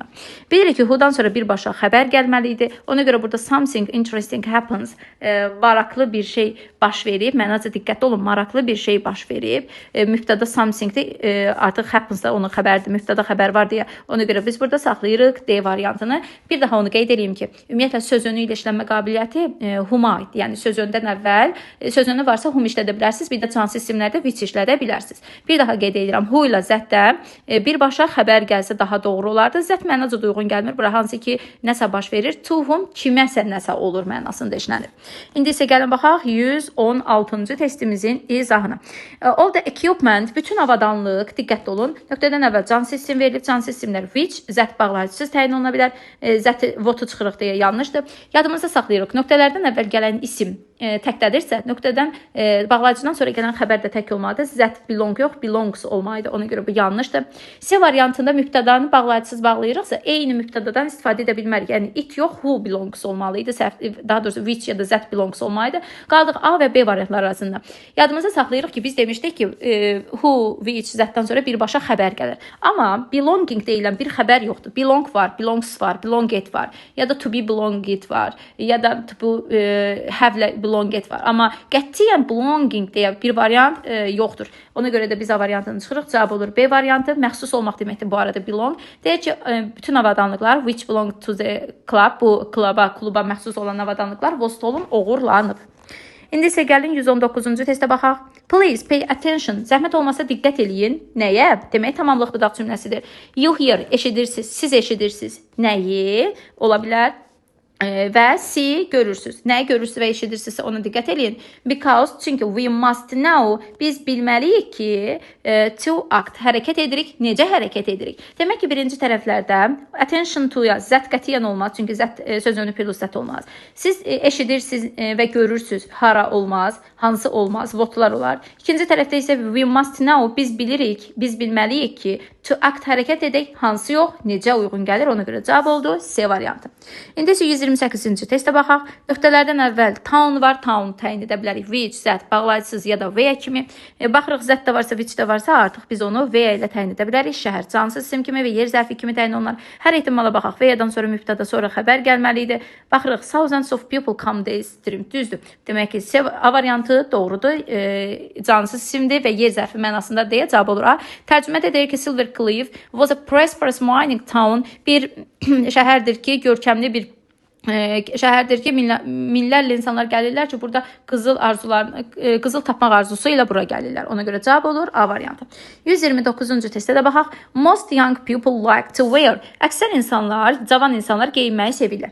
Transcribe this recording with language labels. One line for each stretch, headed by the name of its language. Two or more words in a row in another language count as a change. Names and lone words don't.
Azerbaijani: Bilirik ki, who-dan sonra birbaşa xəbər gəlməli idi. Ona görə burada
English: something interesting happens.
Azerbaijani: Maraqlı bir şey baş verib. Mənəcə diqqətli olun, maraqlı bir şey baş verib. Mübtəda something-dir, artıq happens da onun xəbərdir. Mübtəda xəbər var deyə. Ona görə biz burada saxlayırıq D variantını. Bir daha onu qeyd edeyim ki, ümumiyyətlə sözünü ilə işlənmə qabiliyyəti whom-a aiddir. Yəni sözündən əvvəl sözünü varsa whom işlədə bilərsiniz. Bir də cansız isimlərdə which işlədə bilərsiniz. Bir daha qeyd edirəm. Who ilə zətdə birbaşa xəbər gəlsə daha doğru olardı. Zət mənəcə uyğun gəlmir. Bura hansı ki, nəsə baş verir.
English: To whom
Azerbaijani: kiməsə nəsə olur mənasında işlənir. İndi isə gəlin baxaq 116-cı testimizin izahına.
English: All the equipment,
Azerbaijani: bütün avadanlıq, diqqətli olun. Nöqtədən əvvəl cansız isim verilib, cansız isimlər which, zət bağlayıcısız təyin oluna bilər. Zəti votu çıxırıq deyə yanlışdır. Yadımızda saxlayırıq. Nöqtələrdən əvvəl gələn isim təkdədirsə, nöqtədən bağlayıcıdan sonra gələn xəbər də tək olmalıdır. Zət belong yox, belongs olmalıdır. Ona görə bu yanlışdır. C variantında mübtədanı bağlayıcısız bağlayırıqsa, eyni mübtədadan istifadə edə bilmərik. Yəni it yox,
English: who belongs
Azerbaijani: olmalıydı. Daha doğrusu which ya da
English: zət belongs
Azerbaijani: olmalıydı. Qaldıq A və B variantları arasında. Yadımızda saxlayırıq ki, biz demişdik ki,
English: who, which,
Azerbaijani: zətdən sonra birbaşa xəbər gəlir. Amma belonging deyilən bir xəbər yoxdur. Belong var, belongs var, belonged var. Ya da
English: to be belonged
Azerbaijani: var. Ya da
English: to have belonged
Azerbaijani: var. Amma qətiyyən belonging deyə bir variant yoxdur. Ona görə də biz A variantını çıxırıq. Cavab olur B variantı. Məxsus olmaq deməkdir bu arada belong. Deyək ki, bütün avadanlıqlar
English: which belong to the club,
Azerbaijani: bu kluba məxsus olan avadanlıqlar Vostolun oğurlanıb. İndi isə gəlin 119-cu testə baxaq.
English: Please pay attention.
Azerbaijani: Zəhmət olmasa diqqət eləyin. Nəyə? Demək tamamlıq budaq cümləsidir.
English: You hear,
Azerbaijani: eşidirsiniz, siz eşidirsiniz. Nəyi? Ola bilər. Və C görürsünüz. Nəyi görürsünüz və eşidirsinizsə ona diqqət eləyin.
English: Because, çünki we must know,
Azerbaijani: biz bilməliyik ki,
English: to act,
Azerbaijani: hərəkət edirik. Necə hərəkət edirik? Demək ki, birinci tərəflərdə
English: attention to-ya
Azerbaijani: zət qətiyyən olmaz. Çünki zət sözünü plus zət olmaz. Siz eşidirsiniz və görürsünüz. Hara olmaz, hansı olmaz, votlar olar. İkinci tərəfdə isə
English: we must know,
Azerbaijani: biz bilirik, biz bilməliyik ki,
English: to act,
Azerbaijani: hərəkət edək, hansı yox, necə uyğun gəlir. Ona görə cavab oldu C variantı. İndi isə 128-ci testə baxaq. Nöqtələrdən əvvəl town var, town təyin edə bilərik. Which, zət, bağlayıcısız ya da V kimi. Baxırıq, zət də varsa, which də varsa, artıq biz onu V ilə təyin edə bilərik. Şəhər, cansız isim kimi və yer zərfi kimi təyin olunur. Hər ehtimala baxaq. V-dən sonra mübtəda, sonra xəbər gəlməli idi. Baxırıq,
English: thousands of people come this stream.
Azerbaijani: Düzdür. Demək ki, A variantı doğrudur. Cansız isimdir və yer zərfi mənasında deyə cavab olur. Tərcümədə deyir ki,
English: Silver Cliff was a prosperous mining town.
Azerbaijani: Bir şəhərdir ki, görkəmli bir şəhərdir ki, minlərlə insanlar gəlirlər ki, burada qızıl tapmaq arzusu ilə bura gəlirlər. Ona görə cavab olur A variantı. 129-cu testə də baxaq.
English: Most young people like to wear.
Azerbaijani: Əksər insanlar, cavan insanlar geyinməyi sevirlər.